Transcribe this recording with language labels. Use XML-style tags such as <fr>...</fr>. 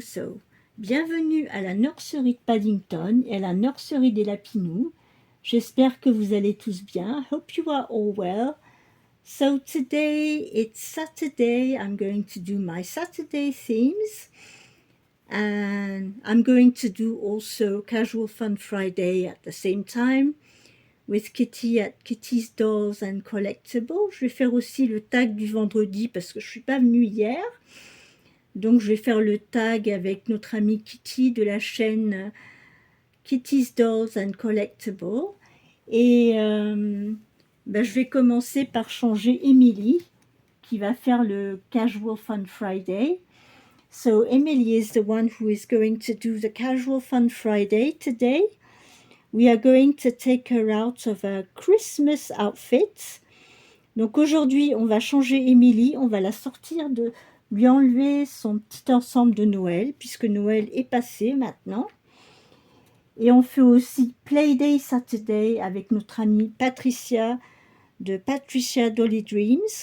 <fr>So, bienvenue à la nurserie de Paddington et à la nurserie des Lapinous. J'espère que vous allez tous bien.</fr> <en>Hope you are all well. So today it's Saturday. I'm going to do my Saturday themes. And I'm going to do also Casual Fun Friday at the same time with Kitty at Kitty's Dolls and Collectibles.</en> <fr>Je vais faire aussi le tag du vendredi parce que je ne suis pas venue hier. Donc je vais faire le tag avec notre amie Kitty de la chaîne Kitty's Dolls and Collectibles. Et je vais commencer par changer Emily qui va faire le Casual Fun Friday.</fr> <en>So Emily is the one who is going to do the Casual Fun Friday today. We are going to take her out of a Christmas outfit.</en> <fr>Donc aujourd'hui, on va changer Emily, on va la sortir lui enlever son petit ensemble de Noël, puisque Noël est passé maintenant. Et on fait aussi Playday Saturday avec notre amie Patricia de Patricia Dolly Dreams.</fr>